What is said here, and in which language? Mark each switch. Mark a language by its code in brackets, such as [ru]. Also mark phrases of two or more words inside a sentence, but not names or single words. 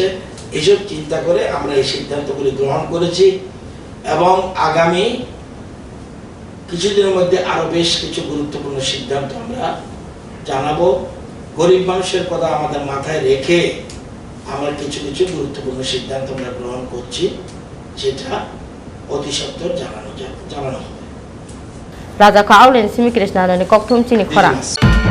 [bn] এসব চিন্তা করে আমরা এই সিদ্ধান্তগুলি গ্রহণ করেছি এবং আগামী কিছুদিনের মধ্যে আরো বেশ কিছু গুরুত্বপূর্ণ সিদ্ধান্ত আমরা জানাবো। গরিব মানুষের কথা আমাদের মাথায় রেখে আমরা কিছু কিছু গুরুত্বপূর্ণ সিদ্ধান্ত আমরা গ্রহণ করছি, যেটা অতি সত্বর জানানো হবে। [trp] Raja ka aulen simi krishna ne kokthum chini khora